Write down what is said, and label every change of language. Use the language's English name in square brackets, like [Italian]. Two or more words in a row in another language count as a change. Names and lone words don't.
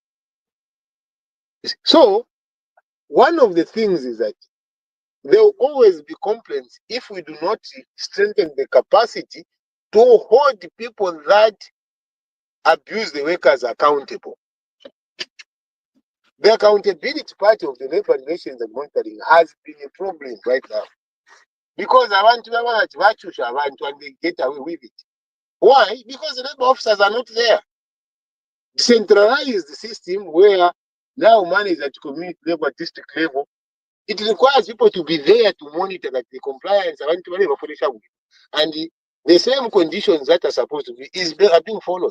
[English] So one of the things is that there will always be complaints if we do not strengthen the capacity to hold people that abuse the workers accountable. The accountability part of the labor relations and monitoring has been a problem right now. Because [Bemba] abantu bachusha abantu [English] and they get away with it. Why? Because the labor officers are not there. Decentralized system where now money is at community level, district level. It requires people to be there to monitor that the compliance and the same conditions that are supposed to be are being followed.